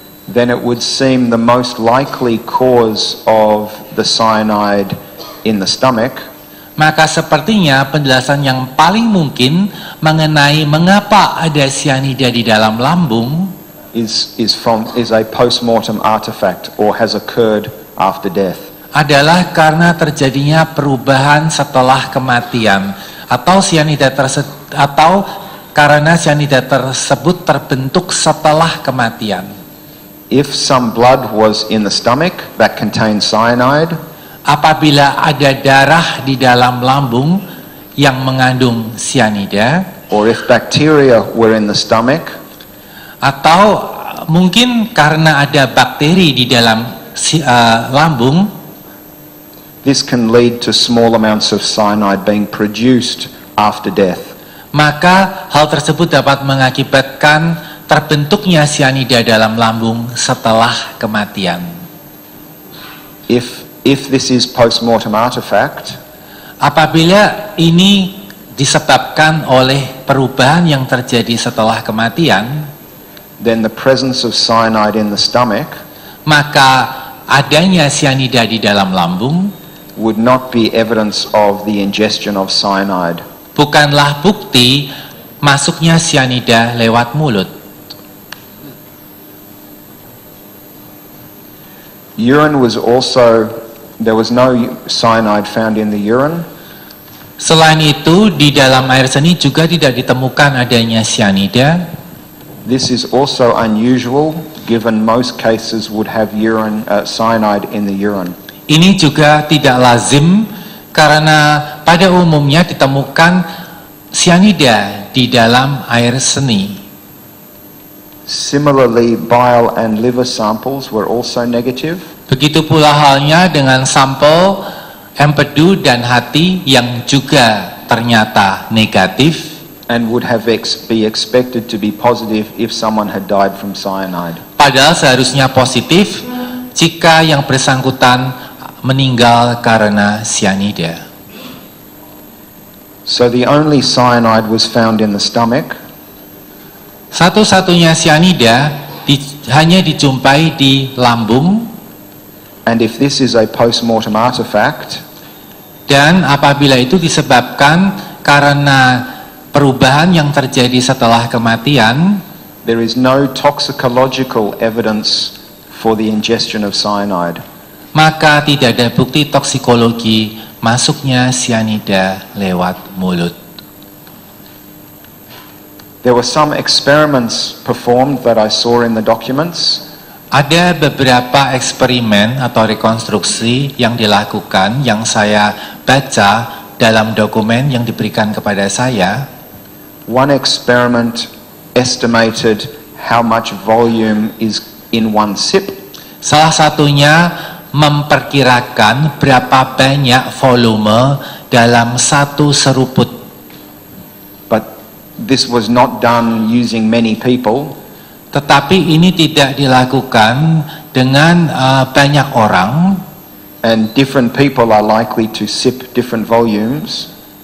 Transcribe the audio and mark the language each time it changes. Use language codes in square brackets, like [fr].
[en] then it would seem the most likely cause of the cyanide in the stomach [id] maka sepertinya penjelasan yang paling mungkin mengenai mengapa ada sianida di dalam lambung [en] is a post-mortem artifact or has occurred after death. [id] adalah karena terjadinya perubahan setelah kematian atau karena sianida tersebut terbentuk setelah kematian. [en] If some blood was in the stomach that contained cyanide, [id] apabila ada darah di dalam lambung yang mengandung sianida, [en] or if bacteria were in the stomach, [id] atau mungkin karena ada bakteri di dalam lambung, [en] this can lead to small amounts of cyanide being produced after death. [id] maka hal tersebut dapat mengakibatkan terbentuknya sianida dalam lambung setelah kematian. [en] If this is post-mortem artifact, [id] apabila ini disebabkan oleh perubahan yang terjadi setelah kematian, [en] then the presence of cyanide in the stomach [id] maka adanya sianida di dalam lambung [en] would not be evidence of the ingestion of cyanide. [id] bukanlah bukti masuknya sianida lewat mulut. [en] Urine was also, there was no cyanide found in the urine. [id] Selain itu, di dalam air seni juga tidak ditemukan adanya sianida. [en] This is also unusual given most cases would have cyanide in the urine. [id] Ini juga tidak lazim karena pada umumnya ditemukan sianida di dalam air seni. [en] Similarly, bile and liver samples were also negative. [id] Begitu pula halnya dengan sampel empedu dan hati yang juga ternyata negatif. [en] And would have be expected to be positive if someone had died from cyanide. [id] Padahal seharusnya positif jika yang bersangkutan meninggal karena sianida. [en] So the only cyanide was found in the stomach. [id] Satu-satunya sianida hanya dijumpai di lambung. [en] And if this is a post-mortem artifact, [id] dan apabila itu disebabkan karena perubahan yang terjadi setelah kematian, [en] there is no toxicological evidence for the ingestion of cyanide. [id] Maka tidak ada bukti toksikologi masuknya sianida lewat mulut. [en] There were some experiments performed that I saw in the documents. [id] Ada beberapa eksperimen atau rekonstruksi yang dilakukan yang saya baca dalam dokumen yang diberikan kepada saya. [en] One experiment estimated how much volume is in one sip. [id] Salah satunya memperkirakan berapa banyak volume dalam satu seruput. [en] But this was not done using many people. [id] Tetapi ini tidak dilakukan dengan banyak orang. [en] And different people are likely to sip different volumes.